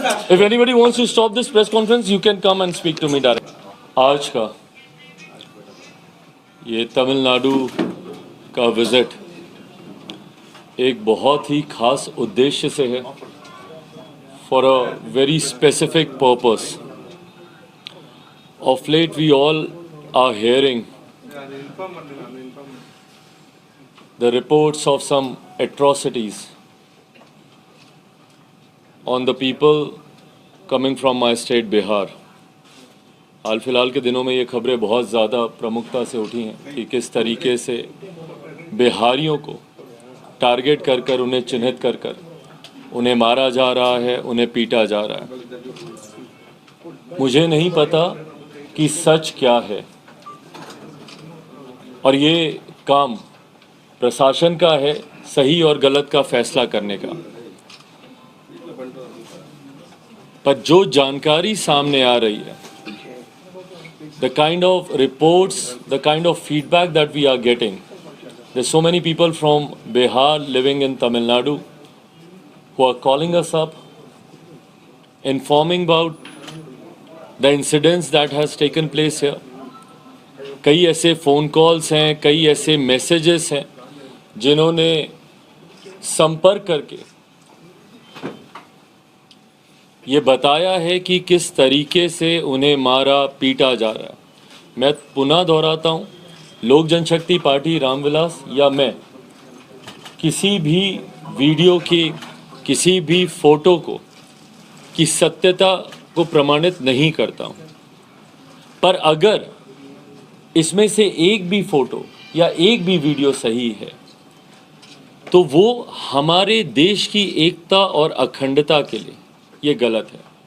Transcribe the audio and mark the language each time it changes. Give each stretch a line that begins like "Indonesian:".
English: If anybody wants to stop this press conference, you can come and speak to me direct.
Hindi: आज का ये तमिलनाडु का visit एक बहुत ही खास उद्देश्य से है,
English: for a very specific purpose. Of late we all are hearing the reports of some atrocities on the people coming from my state Bihar.
Hindi: हाल फिलहाल के दिनों में ये खबरें बहुत ज़्यादा प्रमुखता से उठी हैं कि किस तरीके से बिहारियों को टारगेट कर कर, उन्हें चिन्हित कर कर उन्हें मारा जा रहा है, उन्हें पीटा जा रहा है। मुझे नहीं पता कि सच क्या है, और ये काम प्रशासन का है सही और गलत का फैसला करने का। पर जो जानकारी सामने आ रही है,
English: the kind of reports, the kind of feedback that we are getting, there's so many people from Bihar living in Tamil Nadu who are calling us up, informing about the incidents that has taken place here.
Hindi: कई ऐसे phone calls हैं, कई ऐसे messages हैं जिन्होंने संपर्क करके ये बताया है कि किस तरीके से उन्हें मारा पीटा जा रहा है। मैं पुनः दोहराता हूँ, लोक जनशक्ति पार्टी रामविलास या मैं किसी भी वीडियो की, किसी भी फोटो को की सत्यता को प्रमाणित नहीं करता हूँ, पर अगर इसमें से एक भी फोटो या एक भी वीडियो सही है तो वो हमारे देश की एकता और अखंडता के लिए ये गलत है।